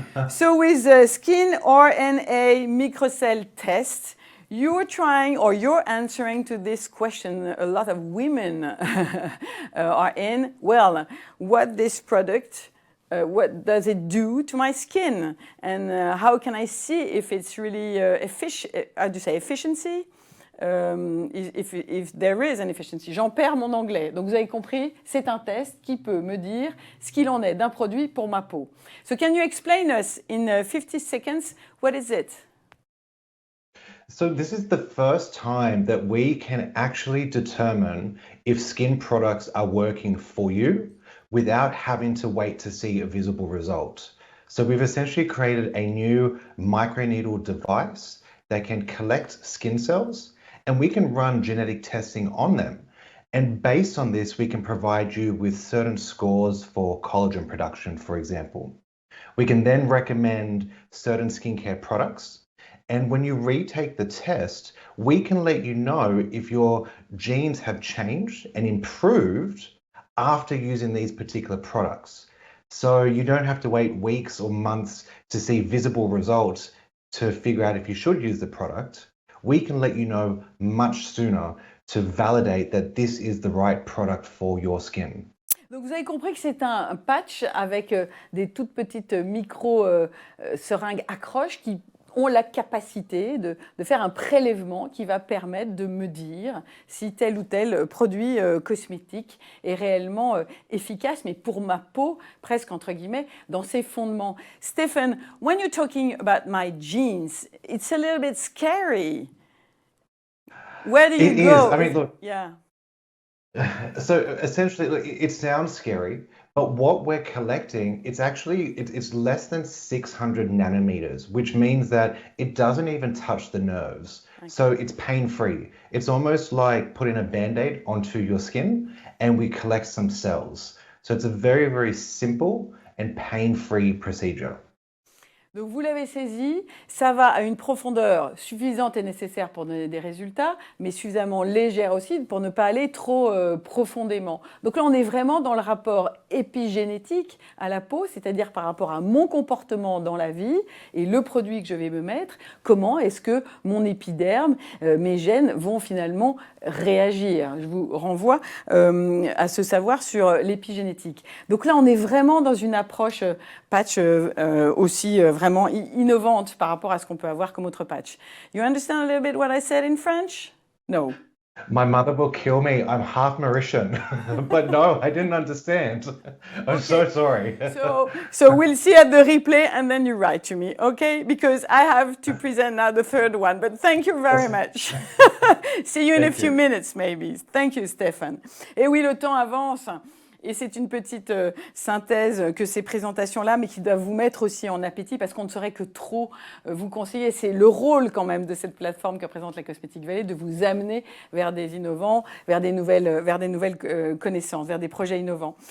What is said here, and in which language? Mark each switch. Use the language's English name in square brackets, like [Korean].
[English] So with the skin RNA microcell test, you're trying or you're answering to this question a lot of women are in. Well, what this product, what does it do to my skin? And how can I see if it's really how do you say efficiency? If there is an efficiency. [French] J'en perds mon anglais. Donc vous avez compris, c'est un test qui peut me dire ce qu'il en est d'un produit pour ma peau. [English] So can you explain us in 50 seconds, what is it? So this is the first time that we can actually determine if skin products are working for you without having to wait to see a visible result. So we've essentially created a new microneedle device that can collect skin cells, and we can run genetic testing on them. And based on this, we can provide you with certain scores for collagen production, for example. We can then recommend certain skincare products. And when you retake the test, we can let you know if your genes have changed and improved after using these particular products. So you don't have to wait weeks or months to see visible results to figure out if you should use the product. We can let you know much sooner to validate that this is the right product for your skin. [French] Donc vous avez compris que c'est un patch avec des toutes petites micro-seringues accroches qui ont la capacité de faire un prélèvement qui va permettre de me dire si tel ou tel produit cosmétique est réellement efficace, mais pour ma peau, presque entre guillemets, dans ses fondements. [English] Stephen, when you're talking about my genes, it's a little bit scary. Where do you go? Is. I mean, look. Yeah. So essentially, look, it sounds scary, but what we're collecting, it's less than 600 nanometers, which means that it doesn't even touch the nerves. Okay. So it's pain-free. It's almost like putting a Band-Aid onto your skin and we collect some cells. So it's a very, very simple and pain-free procedure. [French] Donc vous l'avez saisi, ça va à une profondeur suffisante et nécessaire pour donner des résultats, mais suffisamment légère aussi pour ne pas aller trop profondément. Donc là, on est vraiment dans le rapport épigénétique à la peau, c'est-à-dire par rapport à mon comportement dans la vie et le produit que je vais me mettre, comment est-ce que mon épiderme, mes gènes vont finalement réagir. Je vous renvoie à ce savoir sur l'épigénétique. Donc là, on est vraiment dans une approche patch aussi vraiment innovante par rapport à ce qu'on peut avoir comme autre patch. [English] You understand a little bit what I said in French? No. My mother will kill me. I'm half Mauritian. But no, I didn't understand. I'm so sorry. So we'll see at the replay and then you write to me, okay? Because I have to present now the third one. But thank you very much. See you in a few minutes maybe. Thank you, [French] Stéphane. Et oui, le temps avance. Et c'est une petite synthèse que ces présentations-là, mais qui doivent vous mettre aussi en appétit parce qu'on ne saurait que trop vous conseiller. C'est le rôle quand même de cette plateforme que présente la Cosmetic Valley, de vous amener vers des innovants, vers des nouvelles connaissances, vers des projets innovants.